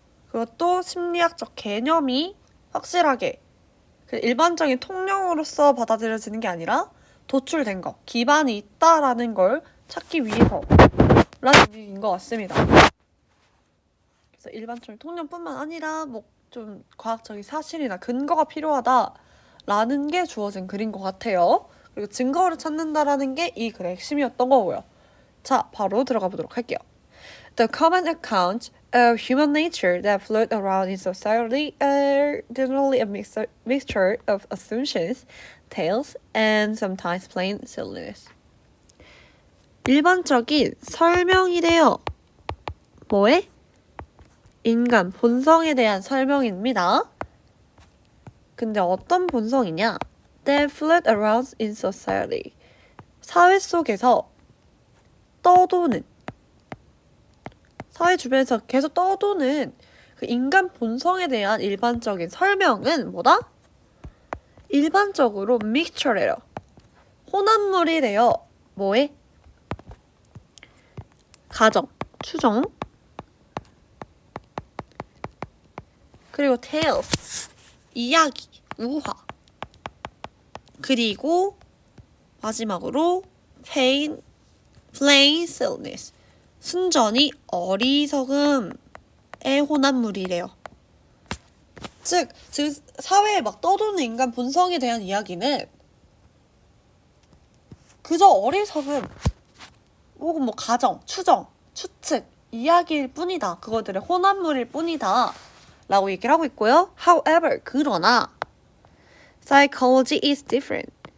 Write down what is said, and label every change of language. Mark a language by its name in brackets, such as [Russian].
[Korean] 그것도 심리학적 개념이 확실하게 일반적인 통념으로서 받아들여지는 게 아니라 도출된 거, 기반이 있다라는 걸 찾기 위해서 라는 얘기인 것 같습니다. 그래서 일반적인 통념뿐만 아니라 뭐 좀 과학적인 사실이나 근거가 필요하다라는 게 주어진 글인 것 같아요. 그리고 증거를 찾는다라는 게 이 글의 핵심이었던 거고요. 자, 바로 들어가 보도록 할게요. [English] The common accounts of human nature that float around in society are generally a mixture of assumptions, tales, and sometimes plain silliness. [Korean] 일반적인 설명이래요. 뭐에? 인간 본성에 대한 설명입니다. 근데 어떤 본성이냐? [English] That float around in society. [Korean] 사회 속에서 떠도는, 사회 주변에서 계속 떠도는 그 인간 본성에 대한 일반적인 설명은 뭐다? 일반적으로 mixture래요. 혼합물이래요. 뭐에? 가정, 추정, 그리고 tales, 이야기, 우화, 그리고 마지막으로 [English] plain silliness, [Korean] 순전히 어리석음의 혼합물이래요. 즉 사회에 막 떠도는 인간 본성에 대한 이야기는 그저 어리석음 혹은 뭐 가정, 추정, 추측, 이야기일 뿐이다. 그것들의 혼합물일 뿐이다. 라고 얘기를 하고 있고요. [English] However, [Korean] 그러나 [English] psychology is different.